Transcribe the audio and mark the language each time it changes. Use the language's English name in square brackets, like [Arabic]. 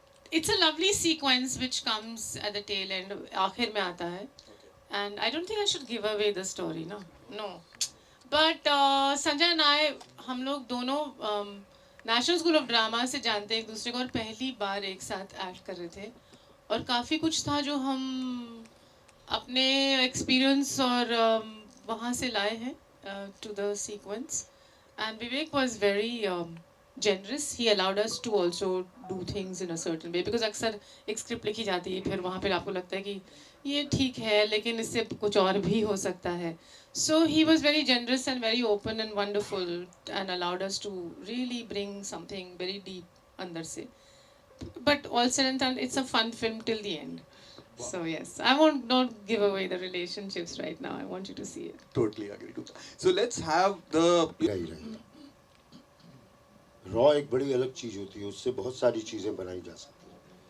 [English] It's a lovely sequence which comes at the tail end. [Hindi] आखिर में आता है. [English] And I don't think I should give away the story, no. But Sanjay and I, [Hindi] हम लोग दोनों national school of drama से जानते हैं एक दूसरे को, और पहली बार एक साथ एक्ट कर रहे थे, और काफ़ी कुछ था जो हम अपने एक्सपीरियंस और वहाँ से लाए हैं [English] to the sequence. And Vivek was very generous. He allowed us to also do things in a certain way, because [Hindi] अक्सर एक स्क्रिप्ट लिखी जाती है, फिर वहाँ पे आपको लगता है कि ये ठीक है लेकिन इससे कुछ और भी हो सकता है. [English] So he was very generous and very open and wonderful and allowed us to really bring something very deep [Hindi] अंदर से. [English] But all said and done, it's a fun film till the end. So yes, I won't not give away the relationships right now. I want you to see it. Totally agree to that. So let's have the. [Hindi] Raw एक बड़ी अलग चीज होती है, उससे बहुत सारी चीजें बनाई जा सकती हैं।